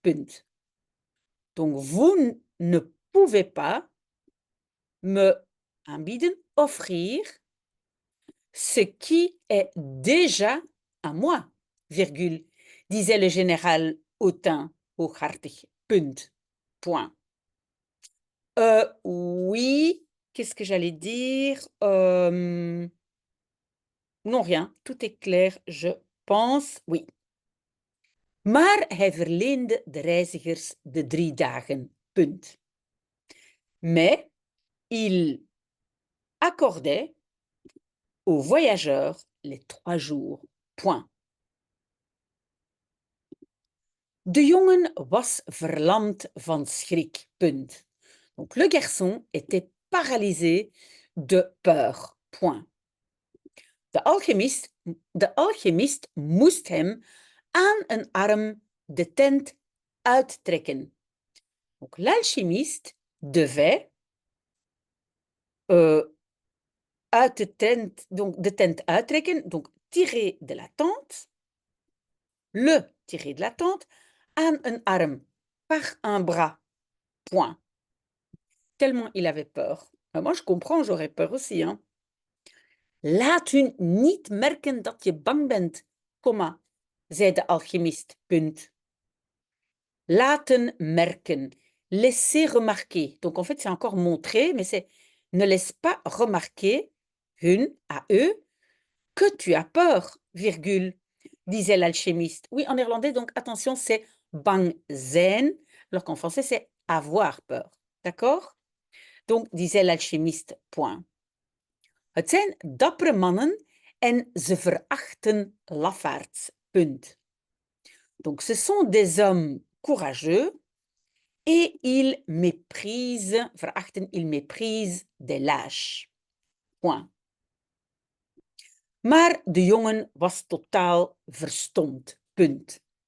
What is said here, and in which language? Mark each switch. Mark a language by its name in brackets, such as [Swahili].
[Dutch] Punt. [French] Donc, vous ne pouvez pas me aanbieden, offrir, ce qui est déjà à moi, virgule, disait le général hautain, hooghartig. Punt. Point. Oui, qu'est-ce que j'allais dire? Non, rien. Tout est clair, je pense. Oui. [Dutch] Maar hij verleende de reizigers de 3 dagen. Punt. [French] Mais il accordait aux voyageurs les 3 jours. Point. [Dutch] De jongen was verlamd van schrik. Punt. [French] Donc le garçon était paralysé de peur. Point. [Dutch] De alchemist moest hem aan een arm de tent uittrekken. [French] Donc l'alchimiste devait [Dutch] uit de tent uittrekken, [French] donc tirer de la tente, le tirer de la tente, [Dutch] aan een arm, [French] par un bras. Point. Tellement il avait peur. Mais moi, je comprends, j'aurais peur aussi. Hein. [Dutch] Laat hun niet merken dat je bang bent, comma, zei de alchimist. Punt. Laten merken. [French] Laisser remarquer. Donc, en fait, c'est encore montrer, mais c'est ne laisse pas remarquer, hun, à eux, que tu as peur, virgule. disait l'alchimiste. Oui, en néerlandais, donc attention, c'est bang zijn, alors qu'en français, c'est avoir peur. D'accord? Donc, disait l'alchimiste, point. [Dutch] Het zijn dappere mannen en ze verachten lafaards. Punt. [French] Donc, ce sont des hommes courageux et ils méprisent, verachten, ils méprisent des lâches. Point. [Dutch] Maar de jongen was totaal verstomd. Punt.